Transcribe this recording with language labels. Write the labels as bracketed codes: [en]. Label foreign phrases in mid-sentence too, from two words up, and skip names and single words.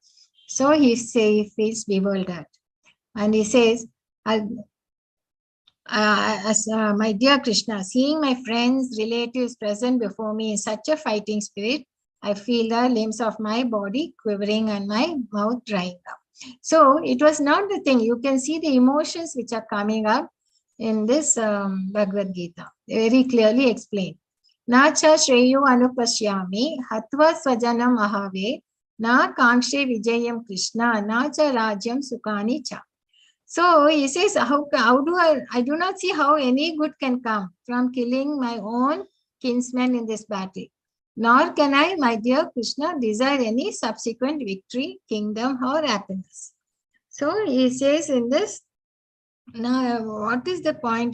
[en] So he feels bewildered, and he says, my dear Krishna, seeing my friends, relatives present before me in such a fighting spirit, I feel the limbs of my body quivering and my mouth drying up. So it was not the thing. You can see the emotions which are coming up in this Bhagavad Gita, very clearly explained. [sa] न च श्रेयो अनुपश्यामि हत्वा स्वजनम् आहवे न काङ्क्षे विजयम् कृष्ण न च राज्यम् सुखानि च. [en] So he says, how do I do not see how any good can come from killing my own kinsmen in this battle. Nor can I, my dear Krishna, desire any subsequent victory, kingdom, or happiness. So he says in this, now what is the point?